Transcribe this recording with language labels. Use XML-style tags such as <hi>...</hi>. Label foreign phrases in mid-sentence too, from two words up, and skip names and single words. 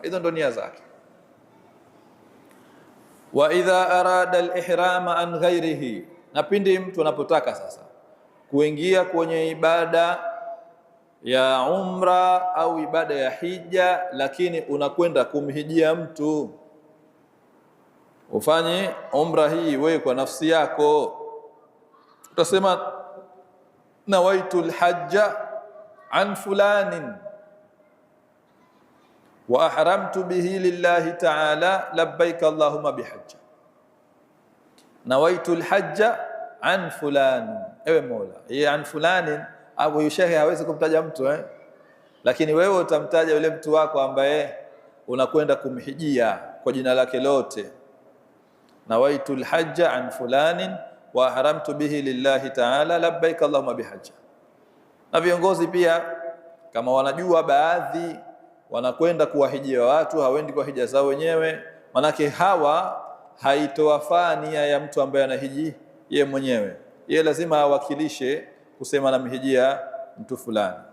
<sw>Hizo ndo nia zake.</sw> <ar>وإذا أراد الإحرام عن غيره,</ar> <sw>na pindi mtu anapotaka sasa kuingia kwenye ibada ya umra au ibada ya hija, lakini unakwenda kumhijia mtu, ufanye umra hii wewe kwa nafsi yako, utasema</sw> <ar>نويت الحج عن فلان وأحرمت به لله تعالى لبيك اللهم بحجة. نويت الحج عن فلان,</ar> <sw>ewe Mola, hii</sw> <ar>عن فلان</ar> <sw>au yushehe hawezi kumtaja mtu lakini wewe utamtaja yule mtu wako ambaye unakwenda kumhijia kwa jina lake lote.</sw> <ar>نويت الحج عن فلان وأحرمت به لله تعالى لبيك اللهم بحجة.</ar> <sw>Na viongozi pia kama wanajua baadhi wanakwenda kuwahijia watu, hawendi kwa hija zao wenyewe, manake hawa haitowafaa nia ya mtu ambaye anahiji yeye mwenyewe, yeye lazima awakilishe kusema namhijia mtu fulani.</sw>